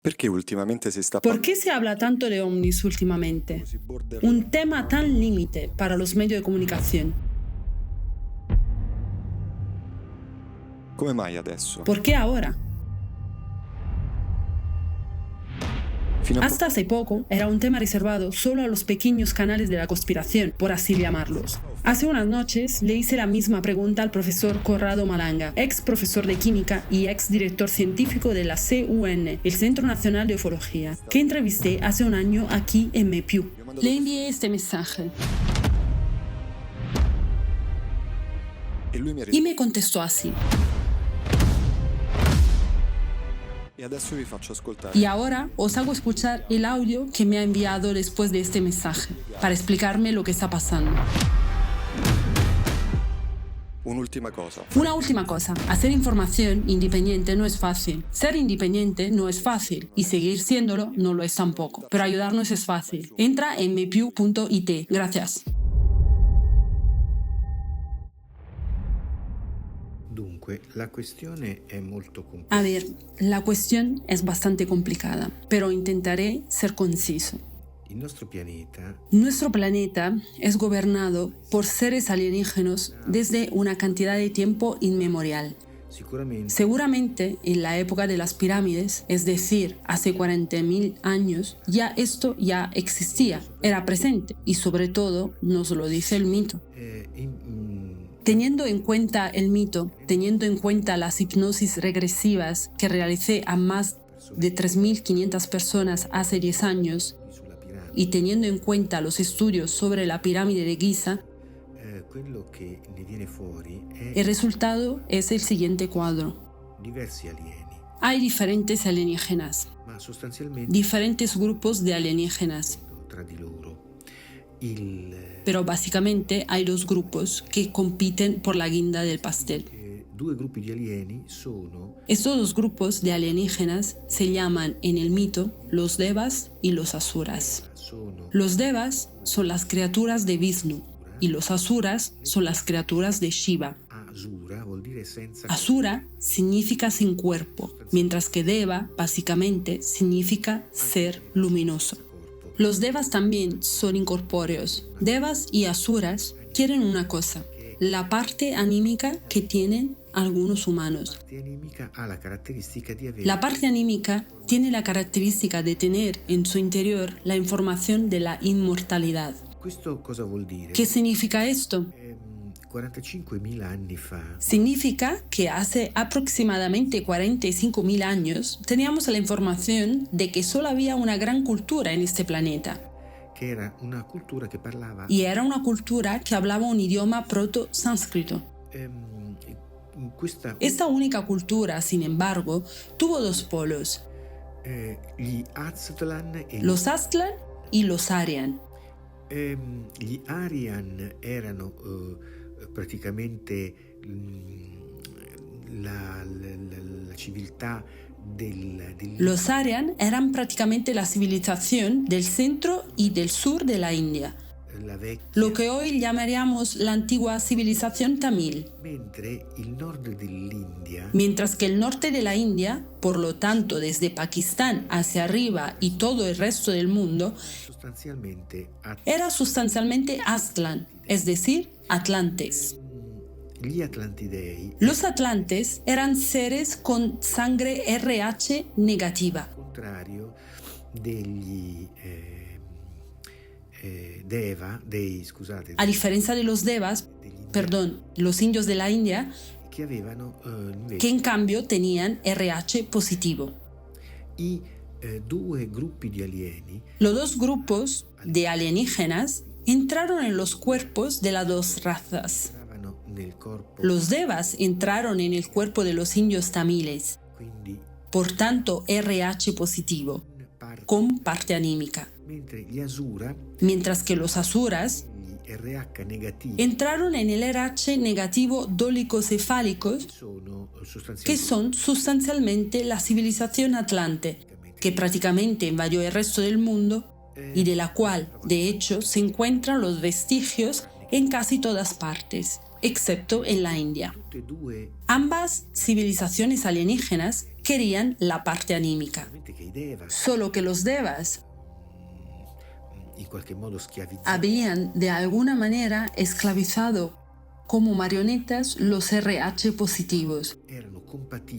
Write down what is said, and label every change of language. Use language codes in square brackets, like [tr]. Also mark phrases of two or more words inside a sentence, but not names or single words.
[it] Perché ultimamente si sta [es] ¿Por qué se habla tanto de ovnis últimamente? [it] così border? [es] Un tema tan límite para los medios de comunicación. [it] Come mai adesso? [es] ¿Por qué ahora? [it] Fino a [es] Hasta hace poco era un tema reservado solo a los pequeños canales de la conspiración, por así llamarlos. Hace unas noches le hice la misma pregunta al profesor Corrado Malanga, ex profesor de química y ex director científico de la CUN, el Centro Nacional de Ufología, que entrevisté hace un año aquí en MEPIU. Le envié este mensaje [it] e lui mi ha [es] y [it] risposto. [es] me contestó así. [it] E adesso vi faccio ascoltare. [es] Y ahora os hago escuchar el audio que me ha enviado después de este mensaje, para explicarme lo que está pasando. Un'ultima cosa. Una última cosa, hacer información independiente no es fácil. Ser independiente no es fácil y seguir siéndolo no lo es tampoco. Pero ayudarnos es fácil. Entra en mepiu.it. Gracias. [it] Dunque, la questione è molto complessa. [es] A ver, la cuestión es bastante complicada, pero intentaré ser conciso. [it] Il nostro pianeta [es] Nuestro planeta es gobernado por seres alienígenos desde una cantidad de tiempo inmemorial. [it] sicuramente [es] Seguramente en la época de las pirámides, es decir, hace 40.000 años, esto ya existía, era presente y sobre todo nos lo dice el mito. Teniendo en cuenta el mito, teniendo en cuenta las hipnosis regresivas que realicé a más de 3.500 personas hace 10 años [it] sulla piramide, [es] y teniendo en cuenta los estudios sobre la pirámide de Giza, [it] quello che ne viene fuori è [es] el resultado es el siguiente cuadro. [it] diversi alieni, [es] Hay diferentes alienígenas, [it] ma sostanzialmente [es] diferentes grupos de alienígenas, [it] tra di loro. Il [es] pero básicamente hay dos grupos que compiten por la guinda del pastel. [it] due gruppi di alieni sono [es] Estos dos grupos de alienígenas se llaman en el mito los Devas y los Asuras. Los Devas son las criaturas de Vishnu y los Asuras son las criaturas de Shiva. [it] Asura, vuol dire senza [es] Asura significa sin cuerpo, mientras que Deva básicamente significa ser luminoso. Los Devas también son incorpóreos. Devas y Asuras quieren una cosa, la parte anímica que tienen algunos humanos. [it] parte animica ha la caratteristica di avere [es] La parte anímica tiene la característica de tener en su interior la información de la inmortalidad. [it] Questo cosa vuol dire? [es] ¿Qué significa esto? [it] 45.000 anni fa [es] Significa que hace aproximadamente 45.000 años teníamos la información de que solo había una gran cultura en este planeta. [it] che era una cultura che parlava [es] Y era una cultura que hablaba un idioma proto-sánscrito. [it] questa [es] Esta única cultura, sin embargo, tuvo dos polos, [it] gli Aztlan e [es] los Aztlan y los Aryan. [it] gli Aryan erano praticamente la civiltà del [es] Los Aryan eran prácticamente la civilización del centro y del sur de la India, [it] la vecchia, [es] lo que hoy llamaríamos la antigua civilización tamil, [it] mentre il nord dell'India [es] mientras que el norte de la India, por lo tanto desde Pakistán hacia arriba y todo el resto del mundo, [it] sostanzialmente [es] era sustancialmente Aztlan, es decir, Atlantes. [it] gli Atlantidei, [es] Los atlantes eran seres con sangre RH negativa, [it] al contrario degli scusate, [es] a diferencia de los devas, los indios de la India, [it] che avevano invece [es] que en cambio tenían RH positivo. [it] i due gruppi di alieni [es] Los dos grupos de alienígenas entraron en los cuerpos de las dos razas. [it] entravano nel corpo, [es] Los devas entraron en el cuerpo de los indios tamiles, [it] quindi [es] por tanto RH positivo, [it] parte, [es] con parte anímica, [it] mentre gli Asura, [es] mientras que los asuras [it] gli RH negativi, [es] entraron en el RH negativo dólicocefálicos, [it] sono [es] que [it] sostanzialmente [es] son sustancialmente la civilización atlante, que prácticamente invadió el resto del mundo y de la cual, de hecho, se encuentran los vestigios en casi todas partes, excepto en la India. [it] tutte e due [es] Ambas civilizaciones alienígenas querían la parte anímica. [it] Solamente che i Devas [es] Solo que los devas [it] in qualche modo schiavizzati [es] habían de alguna manera esclavizado como marionetas los RH positivos, [it] erano compatibili